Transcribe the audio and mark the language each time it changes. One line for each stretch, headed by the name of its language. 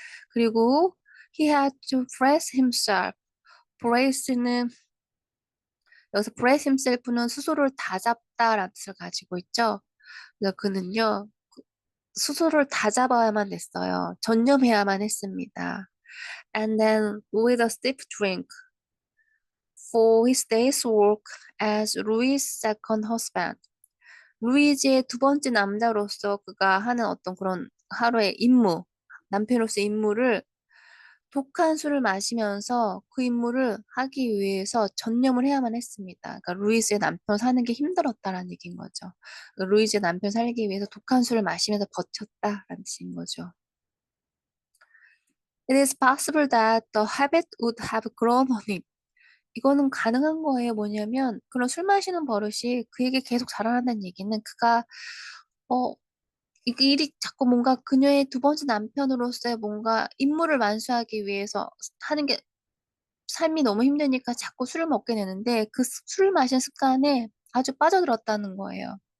Korean: 그리고
English: he had to brace himself.
Korean: brace는 여기서 brace himself는 스스로를 다잡다라는 뜻을 가지고 있죠. 그래서 그는요, 스스로를 다잡아야만 됐어요. 전념해야만 했습니다.
English: And then with a stiff drink for his day's work as Louis' second husband.
Korean: 루이지의 두 번째 남자로서 그가 하는 어떤 그런 하루의 임무, 남편으로서의 임무를 독한 술을 마시면서 그 임무를 하기 위해서 전념을 해야만 했습니다. 그러니까 루이즈의 남편 사는 게 힘들었다라는 얘기인 거죠. 그러니까 루이즈의 남편 살기 위해서 독한 술을 마시면서 버텼다라는 뜻인 거죠.
English: It is possible that the habit would have grown on him.
Korean: 이거는 가능한 거예요. 뭐냐면 그런 술 마시는 버릇이 그에게 계속 자라난다는 얘기는 그가 어, 이 일이 자꾸 뭔가 그녀의 두 번째 남편으로서의 뭔가 임무를 완수하기 위해서 하는 게 삶이 너무 힘드니까 자꾸 술을 먹게 되는데 그 술을 마시는 습관에 아주 빠져들었다는 거예요.